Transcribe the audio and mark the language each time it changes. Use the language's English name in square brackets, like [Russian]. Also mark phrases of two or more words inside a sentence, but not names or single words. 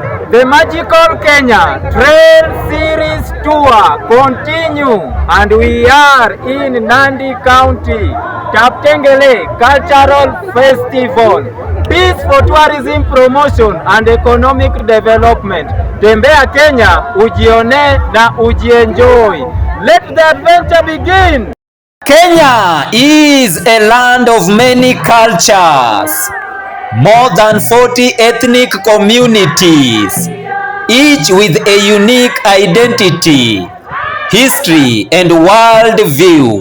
[English] The Magical Kenya Trail Series Tour continue, and we are in Nandi County, Taptengele Cultural Festival. Peace for tourism promotion and economic development. [Swahili] Tembea Kenya, ujione na ujienjoy. [English] Let the adventure begin. Kenya is a land of many cultures. More than 40 ethnic communities, each with a unique identity, history, and worldview.